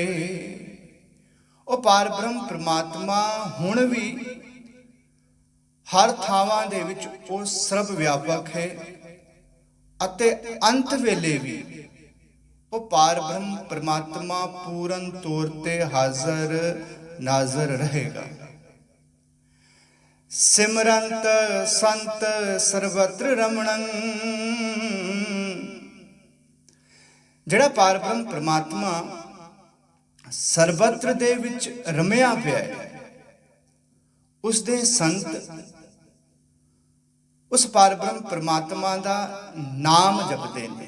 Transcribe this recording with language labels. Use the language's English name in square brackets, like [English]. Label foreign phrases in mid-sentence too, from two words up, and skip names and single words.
[Punjabi] ਉਹ ਪਾਰ ਬ੍ਰਹਮ ਪ੍ਰਮਾਤਮਾ ਹੁਣ ਵੀ ਹਰ ਥਾਵਾਂ ਦੇ ਵਿੱਚ ਉਹ ਸਰਬ ਵਿਆਪਕ ਹੈ ਅਤੇ ਅੰਤ ਵੇਲੇ ਵੀ ਉਹ ਪਾਰ ਬ੍ਰਹਮ ਪ੍ਰਮਾਤਮਾ ਪੂਰਨ ਤੌਰ ਤੇ ਹਾਜ਼ਰ ਨਾਜ਼ਰ ਰਹੇਗਾ। [Sanskrit] सिमरंत संत सर्वत्र रमणं। [Punjabi] ਜਿਹੜਾ ਪਾਰ ਬ੍ਰਹਮ ਪ੍ਰਮਾਤਮਾ ਸਰਬੱਤਰ ਦੇ ਵਿੱਚ ਰਮਿਆ ਪਿਆ ਹੈ, ਉਸ ਦੇ ਸੰਤ ਉਸ ਪਾਰ ਬ੍ਰਹਮ ਪ੍ਰਮਾਤਮਾ ਦਾ ਨਾਮ ਜਪਦੇ ਨੇ।